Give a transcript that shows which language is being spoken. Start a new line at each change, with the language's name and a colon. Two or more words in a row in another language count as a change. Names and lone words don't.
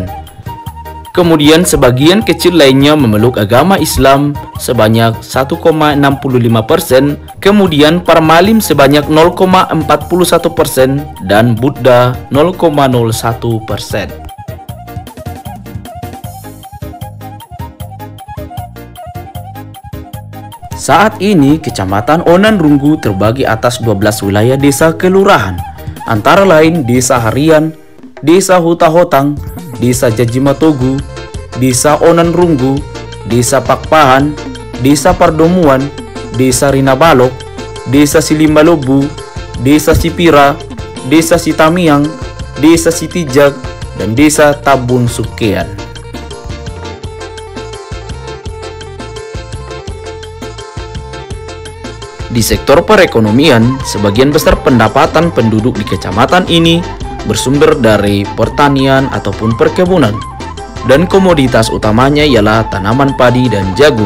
Indonesian: Kemudian sebagian kecil lainnya memeluk agama Islam sebanyak 1,65%, kemudian Parmalim sebanyak 0,41% dan Buddha 0,01%. Saat ini, Kecamatan Onan Runggu terbagi atas 12 wilayah desa kelurahan, antara lain Desa Harian, Desa Hutahotang, Desa Jajimatogu, Desa Onan Runggu, Desa Pakpahan, Desa Pardomuan, Desa Rinabalok, Desa Silimalobu, Desa Sipira, Desa Sitamiang, Desa Sitijak, dan Desa Tabun Sukean. Di sektor perekonomian, sebagian besar pendapatan penduduk di kecamatan ini bersumber dari pertanian ataupun perkebunan, dan komoditas utamanya ialah tanaman padi dan jagung.